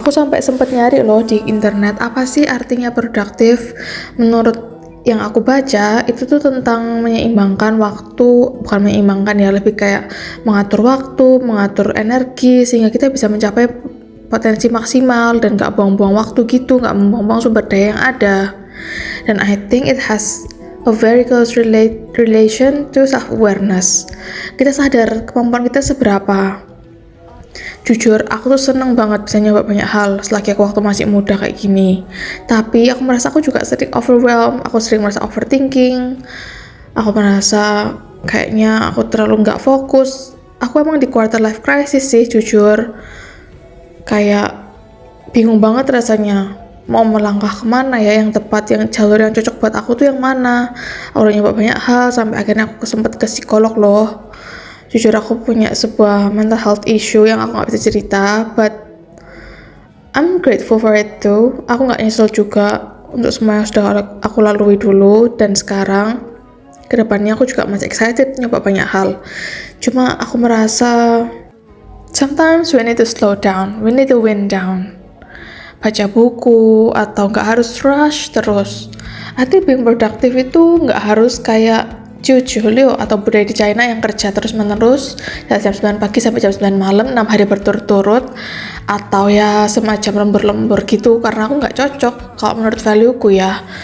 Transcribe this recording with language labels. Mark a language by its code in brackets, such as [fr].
[id] Aku sampai sempat nyari loh di internet, apa sih artinya produktif. Menurut yang aku baca itu tuh tentang menyeimbangkan waktu, bukan menyeimbangkan ya, lebih kayak mengatur waktu, mengatur energi sehingga kita bisa mencapai potensi maksimal dan nggak buang-buang waktu gitu, nggak membuang-buang sumber daya yang ada. [en] Dan I think it has a very close relation to self-awareness. [id] Kita sadar kemampuan kita seberapa. Jujur, aku tuh seneng banget bisa nyoba banyak hal selagi aku waktu masih muda kayak gini. Tapi aku merasa aku juga sering overwhelmed, aku sering merasa overthinking. Aku merasa kayaknya aku terlalu nggak fokus. Aku emang di quarter life crisis sih, jujur. Kayak bingung banget rasanya. Mau melangkah kemana ya yang tepat, yang jalur yang cocok buat aku tuh yang mana. Aku udah nyoba banyak hal sampai akhirnya aku sempet ke psikolog loh. Jujur aku punya sebuah mental health issue yang aku gak bisa cerita, [en] but I'm grateful for it too. [id] Aku gak nyesel juga untuk semua yang sudah aku lalui dulu, dan sekarang kedepannya aku juga masih excited nyoba banyak hal. Cuma aku merasa [en] sometimes we need to slow down, we need to wind down. [id] Baca buku atau nggak harus rush terus. [en] I think being productive [id] itu nggak harus kayak Julio atau budaya di China yang kerja terus menerus dari jam 9 pagi sampai jam 9 malam 6 hari berturut-turut, atau ya semacam lembur-lembur gitu, karena aku nggak cocok kalau menurut value-ku ya.